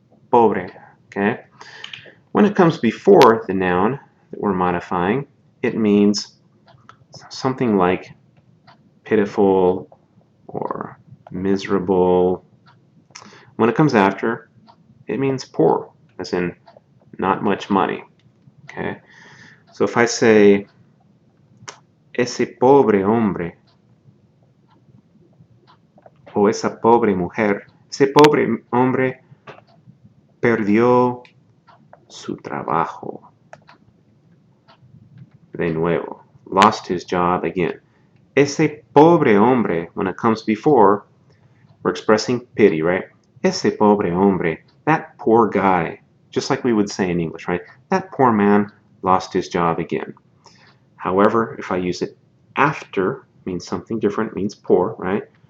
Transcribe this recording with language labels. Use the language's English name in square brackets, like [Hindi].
[English] Pobre, okay? When it comes before the noun that we're modifying, it means something like pitiful or miserable. When it comes after, it means poor, as in not much money. Okay? So if I say, [Spanish] ese pobre hombre, o esa pobre mujer, ese pobre hombre perdió su trabajo. De nuevo, [English] lost his job again. [Spanish] Ese pobre hombre, [English] when it comes before, we're expressing pity, right? [Spanish] Ese pobre hombre, [English] that poor guy, just like we would say in English, right? That poor man lost his job again. However, if I use it after, it means something different, it means poor, right?